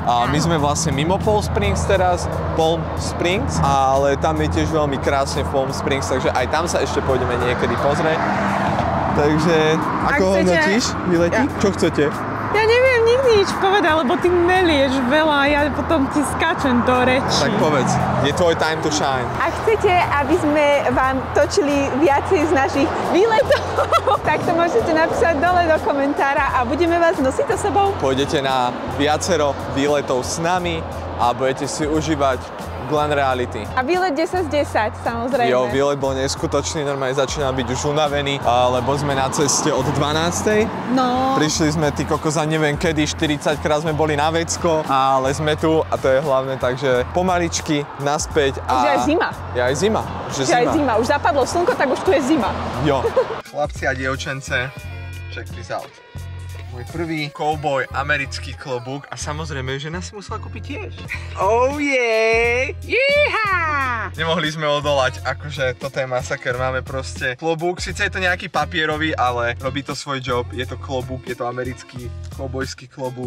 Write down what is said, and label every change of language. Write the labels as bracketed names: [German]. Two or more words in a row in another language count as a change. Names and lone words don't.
[Slovak] My sme vlastne mimo Palm Springs teraz, Palm Springs, ale tam je tiež veľmi krásne v Palm Springs, takže aj tam sa ešte pôjdeme niekedy pozrieť. Takže, ako hodnotíš, výletík? Čo chcete? Ja neviem nikdy nič povedať, lebo ty melieš veľa a ja potom ti skáčem do reči. Tak povedz, je tvoj [English] time to shine. [Slovak] Ak chcete, aby sme vám točili viacej z našich výletov, tak to môžete napísať dole do komentára a budeme vás nosiť so sebou. Pôjdete na viacero výletov s nami a budete si užívať Glen Reality. A výlet 10 z 10, samozrejme. Jo, výlet bol neskutočný, normálne začínam byť už unavený, lebo sme na ceste od 12. No. Prišli sme, ty kokos, neviem kedy, 40 krát sme boli na vecko, ale sme tu a to je hlavné, takže pomaličky, naspäť a... Už je aj zima. Je aj zima. Už je aj zima. Už zapadlo slnko, tak už tu je zima. Jo. Chlapci a dievčence, [English] check this out. [Slovak] Môj prvý cowboy americký klobúk a samozrejme, že nás musela kúpiť tiež. [English] Oh yeah! Yeeha! [Slovak] Nemohli sme odolať, akože toto je masaker, máme proste klobúk, síce je to nejaký papierový, ale robí to svoj job, je to klobúk, je to americký cowboyský klobúk.